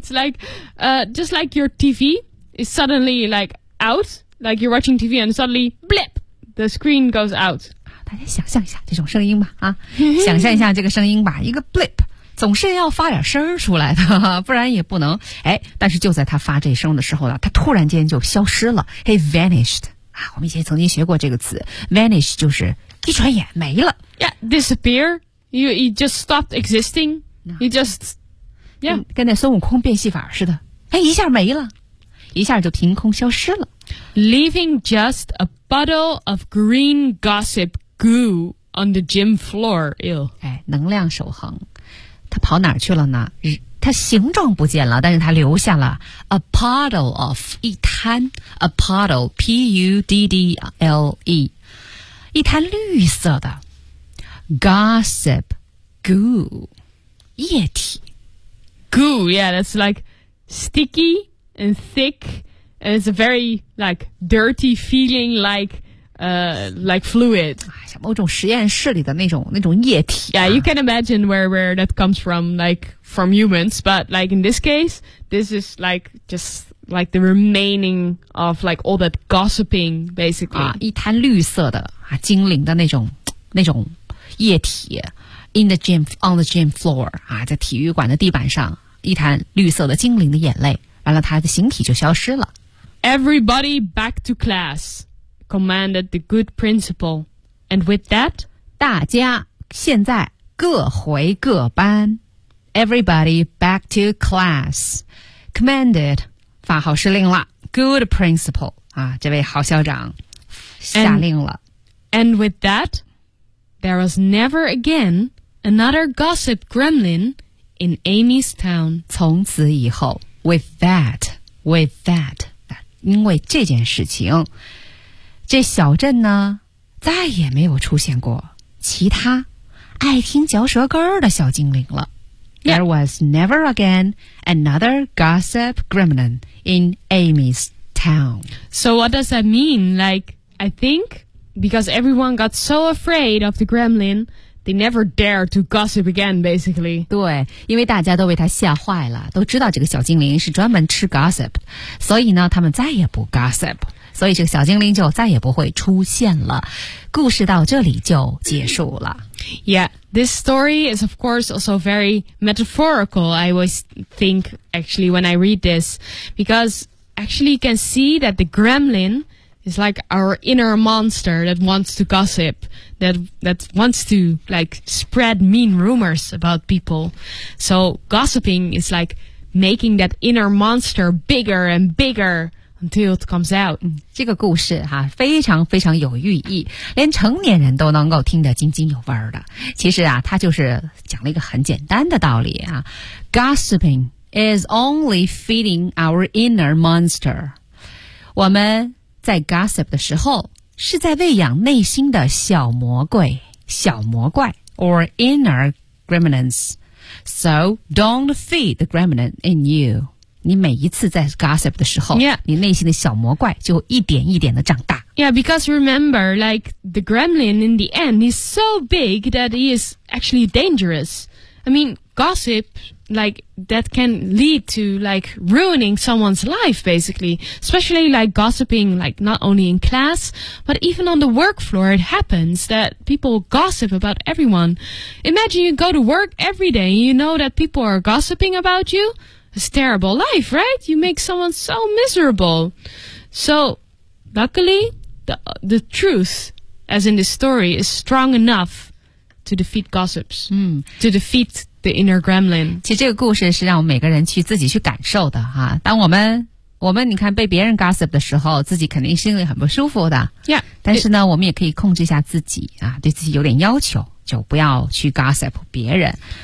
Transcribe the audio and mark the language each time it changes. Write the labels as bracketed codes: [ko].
[en] It's like, just like your TV is suddenly, like, out. Like, you're watching TV and suddenly, blip, the screen goes out. [zh] 大家想象一下这种声音吧，想象一下这个声音吧。一个 blip, 总是要发点声出来的，不然也不能。但是就在他发这声的时候呢，他突然间就消失了。 [en] He vanished. [zh] 我们以前曾经学过这个词。 Vanish 就是一转眼没了。 [en] Yeah, disappear. You just stopped existing. He just, yeah. [zh] 跟那孙悟空变戏法似的。一下没了。一下就凭空消失了。 [en] Leaving just a puddle of green gossip goo on the gym floor. Ew. [zh] 能量守恒。他跑哪儿去了呢？他形状不见了，但是他留下了 [en] a puddle of, [zh] 一滩 a puddle, P-U-D-D-L-E, 一滩绿色的 gossip goo。液体 [en] goo, yeah, that's like sticky and thick, and it's a very like dirty feeling, like fluid. [zh] 像某种实验室里的那种液体、啊。 [en] Yeah, you can imagine where that comes from, like from humans, but like in this case, this is like just. Like the remaining of like all that gossiping, basically. [zh] 啊，一滩绿色的啊，精灵的那种液体 ， [en] in the gym on the gym floor [zh] 啊，在体育馆的地板上，一滩绿色的精灵的眼泪，完了，他的形体就消失了。 [en] Everybody back to class, commanded the good principal, and with that, [zh] 大家现在各回各班。 [en] Everybody back to class, commanded. [zh] 发号施令了 ， [en] Good principal [zh] 啊，这位好校长下令了。 [en] And with that, there was never again another gossip gremlin in Amy's town. [zh] 从此以后 ， [en] with that， [zh] 因为这件事情，这小镇呢再也没有出现过其他爱听嚼舌根的小精灵了。 [en] Yeah. There was never again another gossip gremlin in Amy's town. So what does that mean? Like, I think because everyone got so afraid of the gremlin, they never dared to gossip again, basically. [zh] 对，因为大家都被他吓坏了，都知道这个小精灵是专门吃 gossip， 所以呢，他们再也不 gossip， 所以这个小精灵就再也不会出现了。故事到这里就结束了。 [en] Yeah, this story is of course also very metaphorical, I always think, actually, when I read this. Because actually you can see that the gremlin is like our inner monster that wants to gossip, that wants to like spread mean rumors about people. So gossiping is like making that inner monster bigger and bigger. Until it comes out. [zh] 这个故事哈、啊、非常非常有寓意，连成年人都能够听得津津有味的。其实啊，它就是讲了一个很简单的道理啊。 [en] Gossiping is only feeding our inner monster. [zh] 我们在 gossip 的时候是在喂养内心的小魔怪 [en] or inner gremlins. So don't feed the gremlin in you. [zh] 你每一次在 gossip 的时候、 [en] yeah. [zh] 你内心的小魔怪就一点一点的长大。 [en] Yeah, because remember, like, the gremlin in the end is so big that he is actually dangerous. I mean, gossip, like, that can lead to, like, ruining someone's life, basically. Especially, like, gossiping, like, not only in class, but even on the work floor, it happens that people gossip about everyone. Imagine you go to work every day and you know that people are gossiping about you. It's a terrible life, right? You make someone so miserable. So, luckily, the truth, as in this story, is strong enough to defeat gossips,、嗯、 to defeat the inner gremlin. [zh] 其实这个故事是让每个人去自己去感受的、啊、当我们你看被别人 gossip 的时候，自己肯定心里很不舒服的。 [en] Yeah, [zh] 但是呢，我们也可以控制一下自己、啊、对自己有点要求，就不要去 gossip 别人。